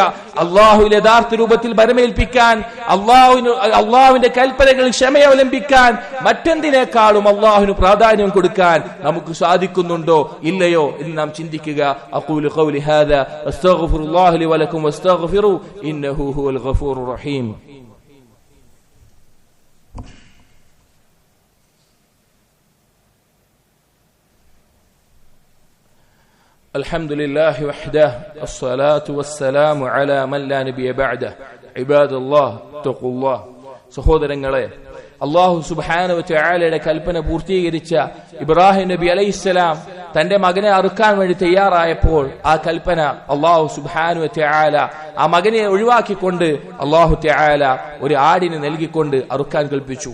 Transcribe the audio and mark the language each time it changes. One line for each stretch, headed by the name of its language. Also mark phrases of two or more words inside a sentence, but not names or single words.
Malayalam: അള്ളാഹുവിൽ യഥാർത്ഥ രൂപത്തിൽ ബരമേൽപ്പിക്കാൻ, അള്ളാഹുവിന്റെ കൽപ്പനകളിൽ ക്ഷമയവലംബിക്കാൻ, മറ്റെന്തിനേക്കാളും അള്ളാഹുവിന് പ്രാധാന്യം കൊടുക്കാൻ നമുക്ക് സാധിക്കുന്നുണ്ടോ ഇല്ലയോ എന്ന് നാം ചിന്തിക്കുക.
Arabic: أقول قولي هذا أستغفر الله لي ولكم واستغفروه إنه هو الغفور الرحيم. الحمد لله وحده الصلاة والسلام على من لا نبي بعده عباد الله اتقوا الله.
Malayalam: സഹോദരങ്ങളെ, അല്ലാഹു സുബ്ഹാനഹു വ തആലയുടെ കൽപ്പന പൂർത്തീകരിച്ച ഇബ്രാഹിം നബി അലൈഹിസ്സലാം തന്റെ മകനെ അറുക്കാൻ വേണ്ടി തയ്യാറായപ്പോൾ ആ കൽപ്പന അല്ലാഹു
Arabic: سبحانه وتعالى
Malayalam: ആ മകനെ ഒഴിവാക്കിക്കൊണ്ട് അല്ലാഹു തആല ഒരു ആടിനെ നൽകിക്കൊണ്ട് അറുക്കാൻ കൽപ്പിച്ചു.